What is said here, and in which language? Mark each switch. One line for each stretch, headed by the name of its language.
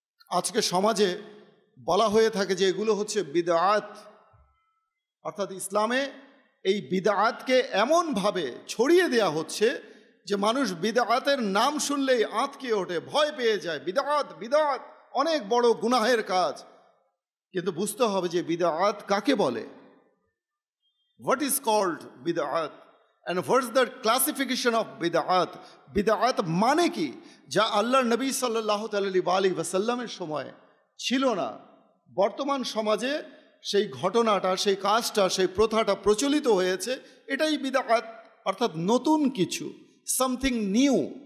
Bangla: আজকে সমাজে বলা হয়ে থাকে যে এগুলো হচ্ছে বিদআত, অর্থাৎ ইসলামে এই বিদআতকে এমনভাবে ছড়িয়ে দেয়া হচ্ছে যে মানুষ বিদআতের নাম শুনলেই আঁতকে ওঠে, ভয় পেয়ে যায়। বিদআত, বিদআত অনেক বড় গুনাহের কাজ। কিন্তু বুঝতে হবে যে বিদআত কাকে বলে,
English: what is called bid'at and what's the classification of bid'at?
Bangla: bid'at মানে কি, যা আল্লাহর নবী সাল্লাল্লাহু আলাইহি ওয়াসাল্লামের সময় ছিল না। বর্তমান সমাজে সেই ঘটনাটা, সেই কাজটা, সেই প্রথাটা প্রচলিত হয়েছে, এটাই বিদআত, অর্থাৎ নতুন কিছু,
English: Something new.